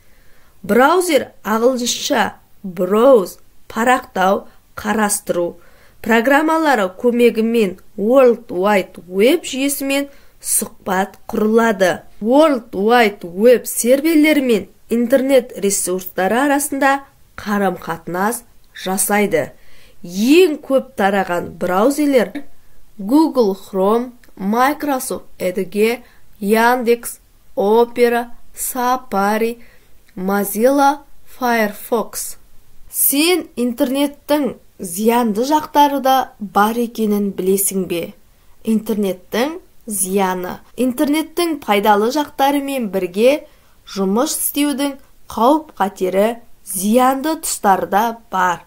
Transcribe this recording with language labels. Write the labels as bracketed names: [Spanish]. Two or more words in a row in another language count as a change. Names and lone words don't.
[Kazakh] Браузер ағылшынша browse, парақтау, қарастыру программалары көмегімен World Wide Web жүйесімен сұхбат құрылады. World Wide Web серверлері мен интернет ресурстары арасында қарым-қатынас жасайды. Ең көп тараған браузерлер Google Chrome, Microsoft Edge, Яндекс, Opera, Safari, Mozilla Firefox. Сен интернеттің зиянды жақтары да бар екенін білесің бе? Интернеттің зияны. Интернеттің пайдалы жақтарымен бірге жұмыс істеудің қауіп-қатері, зиянды тұстары да бар.